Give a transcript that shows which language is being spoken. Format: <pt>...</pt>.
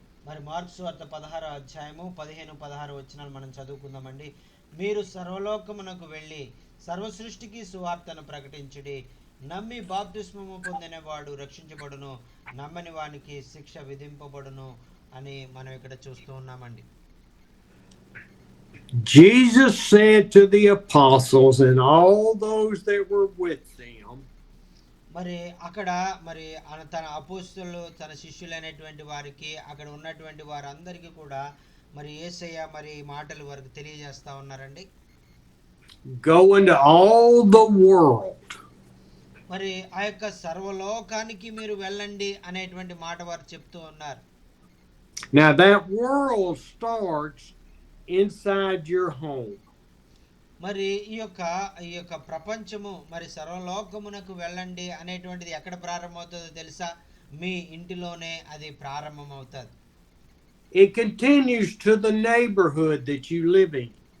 <te>మరి మార్కు సువార్త 16వ అధ్యాయము 15-16 వచనాలు మనం చదువుకుందామండి. మీరు సర్వలోకమునకు వెళ్ళి సర్వ సృష్టికి సువార్తను ప్రకటించుడి. నమ్మి బాప్తిస్మము పొందినవాడు రక్షించబడును, నమ్మని వానికి శిక్ష విధింపబడును అని మనం ఇక్కడ చూస్తూ ఉన్నామండి.</te> <en>Jesus said to the apostles and all those that were with them,</en> <te>మరి అక్కడ మరి తన అపోస్తలులు, తన శిష్యులైనటువంటి వారికి, అక్కడ ఉన్నటువంటి వారందరికీ కూడా మరి యేసయ్య మరి మాటలు వారికి తెలియజేస్తా ఉన్నారండి.</te> <en>Go into all the world.</en> <te>మరి ఆ యొక్క సర్వలోకానికి మీరు వెళ్ళండి అనేటువంటి మాట వారు చెప్తూ ఉన్నారు.</te> <en>Now that world starts inside your home.</en> <te>మరి ఈ యొక్క ప్రపంచము, మరి సర్వలోకమునకు వెళ్ళండి అనేటువంటిది ఎక్కడ ప్రారంభమవుతుందో తెలుసా? మీ ఇంటిలోనే అది ప్రారంభమవుతుంది.</te> <en>It continues to the neighborhood that you live in.</en>